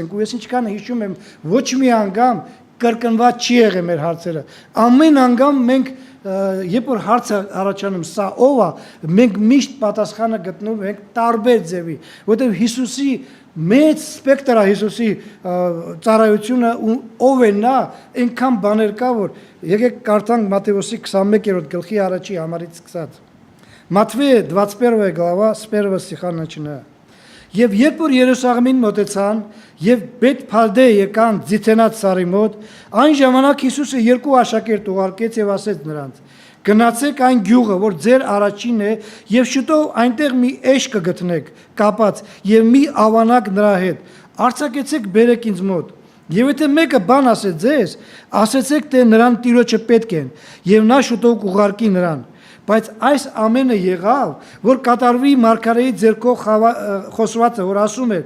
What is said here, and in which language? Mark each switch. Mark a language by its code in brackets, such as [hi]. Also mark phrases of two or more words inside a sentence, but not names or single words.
[hy] ենք։ Ու ես ինչքան հիշում եմ, ոչ մի անգամ կրկնված չի եղել մեր հարցերը։ Ամեն անգամ մենք երբ որ հարցը առաջանում սա ով է, մենք միշտ պատասխանը գտնում ենք տարբեր ձևի, որտեղ Հիսուսի մեծ սպեկտրա Հիսուսի ծառայությունը ով է նա, այնքան բաներ կա, որ եկեք կարդանք Մատթեոսի 21-րդ գլխի առաջի համարից սկսած։ [ru] Матфея 21 глава с 1 стиха начиная. [hy] Եվ երբ որ Երուսաղեմին մոտեցան եւ Բեթփարդե եկան Ձիթենած սարի մոտ, այն ժամանակ Հիսուսը երկու աշակերտ ուղարկեց եւ ասեց նրանց. Գնացեք այն գյուղը, որ ձեր առաջինն է, եւ շուտով այնտեղ մի էշ կգտնեք, կապած, եւ մի ավանակ նրա հետ։ Արձակեցեք բերեք ինձ մոտ։ Եվ եթե մեկը բան ասե ձեզ, ասեցեք թե նրան տիրոջը պետք են, եւ նա շուտով կուղարկի նրան։ Բայց այս ամենը եղավ, որ կատարվի Մարգարեի ձեռքով խոսվածը, որ ասում էր.